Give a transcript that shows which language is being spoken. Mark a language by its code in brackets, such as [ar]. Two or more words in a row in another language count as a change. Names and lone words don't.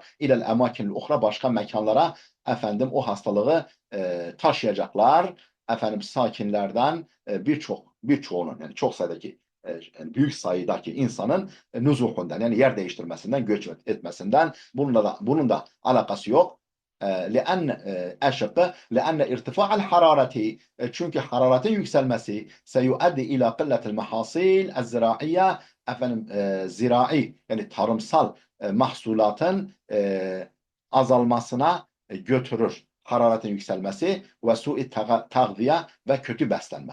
[ar] إلى الأماكن الأخرى [tr] başka mekanlara efendim o hastalığı taşıyacaklar. Efendim sakinlerden birçoğunun yani çok sayıdaki yani büyük sayıdaki insanın nüzuhundan yani yer değiştirmesinden, göç etmesinden bunun da alakası yok. [ar] لأن أشق لأن ارتفاع الحرارة [tr] çünkü hararetin yükselmesi [ar] سيؤدي إلى قلة المحاصيل الزراعية [tr] efendim zirai yani tarımsal mahsulatın azalmasına götürür. Hararetin yükselmesi ve [ar] سوء التغذية [tr] ve kötü beslenme.